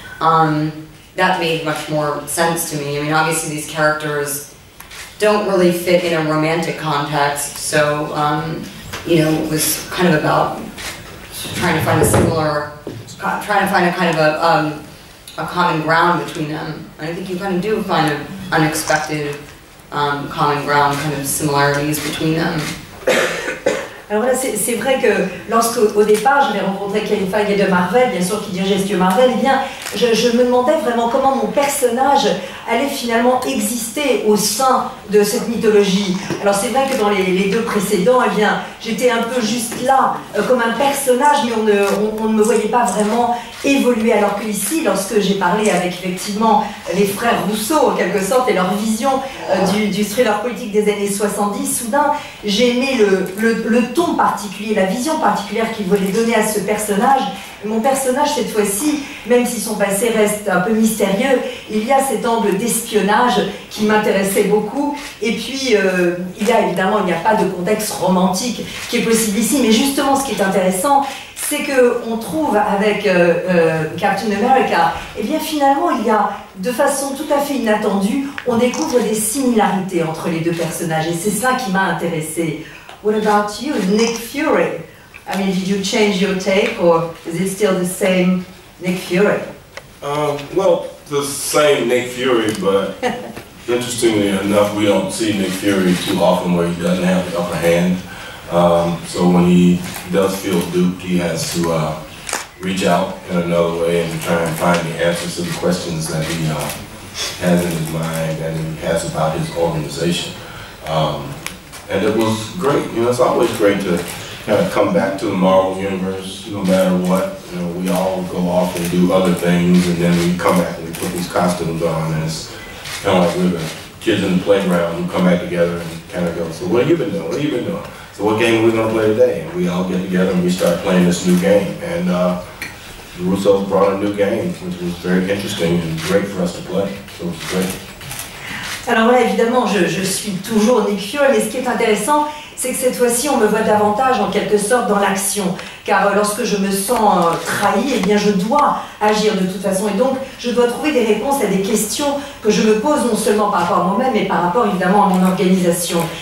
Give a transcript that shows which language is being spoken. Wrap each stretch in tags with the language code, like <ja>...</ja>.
<en>That made much more sense to me. I mean, obviously these characters don't really fit in a romantic context, so you know, it was kind of about trying to find a kind of a common ground between them. And I think you kind of do find an unexpected common ground, kind of similarities between them.</en> <fr>Alors là, c'est vrai que lorsqu'au départ, j'avais rencontré Kevin Feige de Marvel, bien sûr, qui dirigeait Studio Marvel, eh bien, je me demandais vraiment comment mon personnage allait finalement exister au sein de cette mythologie. Alors c'est vrai que dans les deux précédents, eh bien, j'étais un peu juste là, comme un personnage, mais on ne me voyait pas vraiment évoluer. Alors que ici, lorsque j'ai parlé avec effectivement les frères Rousseau, en quelque sorte, et leur vision du thriller politique des années 70, soudain, j'ai aimé le ton particulier, la vision particulière qu'il voulait donner à ce personnage. Mon personnage, cette fois-ci, même si son passé reste un peu mystérieux, il y a cet angle d'espionnage qui m'intéressait beaucoup. Et puis, il n'y a pas de contexte romantique qui est possible ici. Mais justement, ce qui est intéressant, c'est qu'on trouve avec Captain America, eh bien finalement, il y a, de façon tout à fait inattendue, on découvre des similarités entre les deux personnages. Et c'est cela qui m'a intéressée.</fr> <en>What about you, Nick Fury? I mean, did you change your take, or is it still the same Nick Fury? Well, the same Nick Fury, but interestingly enough, we don't see Nick Fury too often where he doesn't have the upper hand. So when he does feel duped, he has to reach out in another way and try and find the answers to the questions that he has in his mind and he has about his organization. And it was great. You know, it's always great to kind of come back to the Marvel Universe, no matter what. You know, we all go off and do other things, and then we come back and we put these costumes on, and it's kind of like we're the kids in the playground who come back together and kind of go, so what have you been doing? What have you been doing? So what game are we going to play today? And we all get together and we start playing this new game. And the Russos brought a new game, which was very interesting and great for us to play. So it was great.</en> <fr>Alors là, évidemment, je suis toujours Nick Fury, mais ce qui est intéressant, c'est que cette fois-ci, on me voit davantage, en quelque sorte, dans l'action. Car lorsque je me sens trahi, eh bien, je dois agir de toute façon. Et donc, je dois trouver des réponses à des questions que je me pose, non seulement par rapport à moi-même, mais par rapport, évidemment, à mon organisation.</fr>